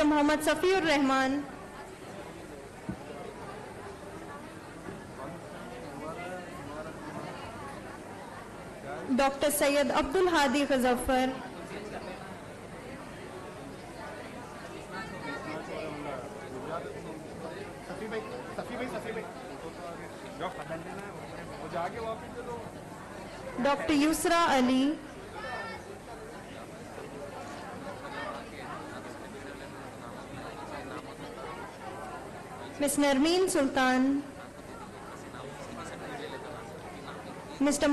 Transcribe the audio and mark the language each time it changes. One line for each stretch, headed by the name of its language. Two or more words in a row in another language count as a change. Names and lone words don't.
English: Muhammad Safiur Rahman, Dr. Sayyid Abdul Hadi Ghazaffar,
Hindi: वो जाके वापस दे दो
English: Dr. Yusra Ali, Ms. Narmeen Sultan, Mr.